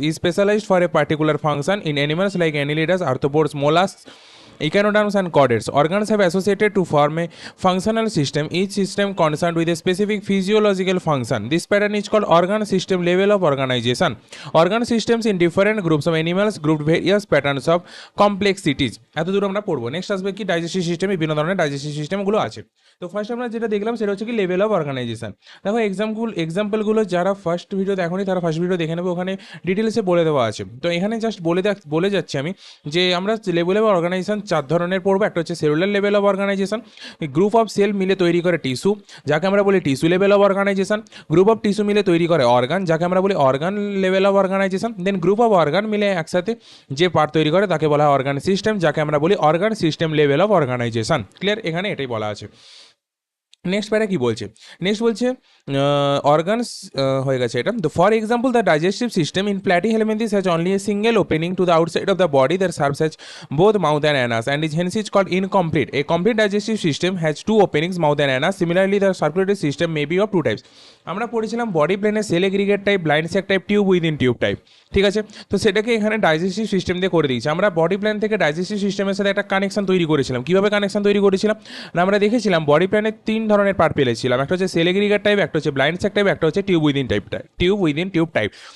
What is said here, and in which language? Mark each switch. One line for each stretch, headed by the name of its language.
English: Is specialized for a particular function in animals like annelids, arthropods, mollusks, echinoderms and chordates. Organs have associated to form a functional system, each system concerned with a specific physiological function. This pattern is called organ system level of organization. Organ systems in different groups of animals grouped various patterns of complexities.
Bangla: এত দূর আমরা পড়বো। Next আসবে কি digestive system, বিভিন্ন ধরনের digestive সিস্টেমগুলো আছে। তো ফার্স্ট আমরা যেটা দেখলাম সেটা হচ্ছে কি লেভেল অফ অর্গানাইজেশন। দেখো এক্সাম্পলগুলো যারা ফার্স্ট ভিডিও দেখোনি তারা ফার্স্ট ভিডিও দেখে নেবে, ওখানে ডিটেলসে বলে দেওয়া আছে। তো এখানে জাস্ট বলে যাচ্ছি আমি যে আমরা লেভেল অফ অর্গানাইজেশন 4 ধরনের পড়বো। একটা হচ্ছে cellular level of organisation, group of sell মিলে তৈরি করে টিস্যু, যাকে আমরা বলি tissue level of organisation. Group of tissue মিলে তৈরি করে অর্গান, যাকে আমরা বলি organ level of organisation. Then group of organ মিলে একসাথে যে পার্ট তৈরি করে তাকে বলা হয় অর্গান সিস্টেম, যাকে আমরা বলি organ system level of organisation. Clear? এখানে এটাই বলা আছে। নেক্সট প্যারা কি বলছে? নেক্সট বলছে অর্গানস হয়ে গেছে এটা।
English: তো for example, the digestive system in Platyhelminthes has only a single opening to the outside of the body that serves as both mouth and anus and is hence called incomplete. A complete digestive system has two openings, mouth and anus. Similarly, the circulatory system may be of two types.
Bangla: আমরা পড়েছিলাম body প্লেনে sell aggregate type, blind sec type, tube within tube type. ঠিক আছে, তো সেটাকে এখানে digestive system দিয়ে করে দিয়েছি। আমরা বডি প্ল্যান থেকে ডাইজেস্টিভ সিস্টেমের সাথে একটা কানেকশন তৈরি করেছিলাম। কীভাবে কানেকশন তৈরি করেছিলাম না, আমরা দেখেছিলাম বডি প্ল্যানের 3 ধরনের পার্ট পেলেছিলাম। একটা হচ্ছে সেল এগ্রিগেট টাইপ, একটা হচ্ছে ব্লাইন্ড স্যাক টাইপ, একটা হচ্ছে টিউব উইদিন টিউব টাইপ।